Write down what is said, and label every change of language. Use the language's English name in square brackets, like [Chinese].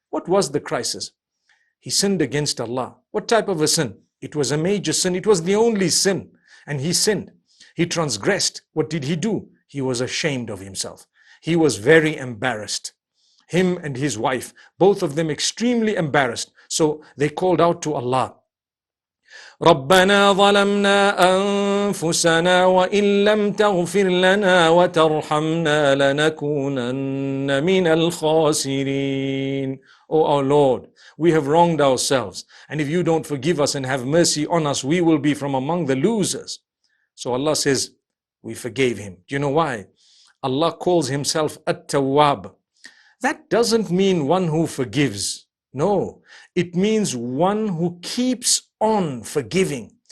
[English] What was the crisis? He sinned against Allah. What type of a sin? It was a major sin. It was the only sin, and he sinned. He transgressed. What did he do? He was ashamed of himself. He was very embarrassed. Him and his wife, both of them extremely embarrassed. So they called out to Allah, [Arabic] رَبَّنَا ظَلَمْنَا أَنفُسَنَا وَإِن لَمْ تَغْفِرْ لَنَا وَتَرْحَمْنَا لَنَكُونَنَّ مِنَ الْخَاسِرِينَ. [English] O our Lord, we have wronged ourselves, and if you don't forgive us and have mercy on us, we will be from among the losers. So Allah says, we forgave him. Do you know why? Allah calls himself At-Tawwab. That doesn't mean one who forgives. No, it means one who keeps on forgiving.